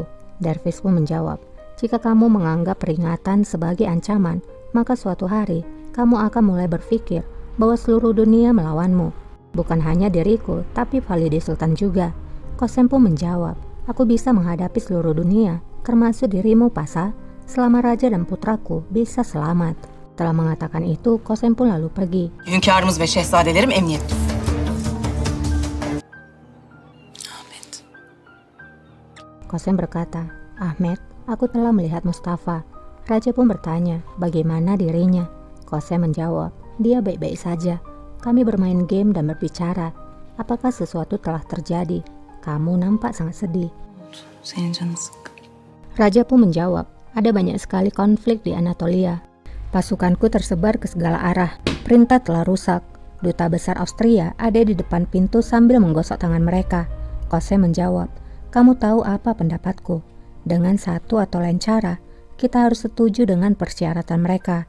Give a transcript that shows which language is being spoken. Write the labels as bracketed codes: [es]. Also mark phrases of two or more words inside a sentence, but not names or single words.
[id] Dervish pun menjawab, "Jika kamu menganggap peringatan sebagai ancaman, maka suatu hari kamu akan mulai berpikir bahwa seluruh dunia melawanmu. Bukan hanya diriku, tapi Valide Sultan juga." Qasem pun menjawab, "Aku bisa menghadapi seluruh dunia, termasuk dirimu Pasa, selama raja dan putraku bisa selamat." Setelah mengatakan itu, Qasem pun lalu pergi. [tr] Hünkârımız ve şehzadelerim emniyette. [id] Kosem berkata, Ahmed, aku telah melihat Mustafa. Raja pun bertanya, bagaimana dirinya? Kosem menjawab, dia baik-baik saja. Kami bermain game dan berbicara. Apakah sesuatu telah terjadi? Kamu nampak sangat sedih. [tr] Senin canın sıkkın. [id] Raja pun menjawab, ada banyak sekali konflik di Anatolia. Pasukanku tersebar ke segala arah. Perintah telah rusak. Duta besar Austria ada di depan pintu sambil menggosok tangan mereka. Kosem menjawab, kamu tahu apa pendapatku? Dengan satu atau lain cara, kita harus setuju dengan persyaratan mereka.